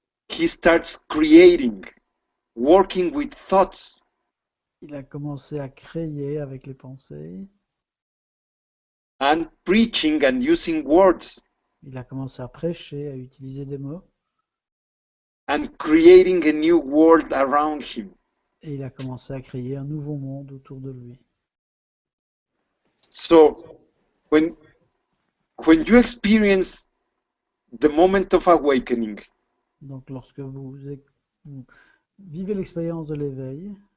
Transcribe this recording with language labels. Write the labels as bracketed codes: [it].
[en] He starts creating, working with thoughts. [fr] Il a commencé à créer avec les pensées. [en] And preaching and using words. [fr] Il a commencé à prêcher, à utiliser des mots. [en] And creating a new world around him. [fr] Et il a commencé à créer un nouveau monde autour de lui. [en] So, when you experience the moment of awakening, [fr] Donc lorsque vous vivez l'expérience de l'éveil,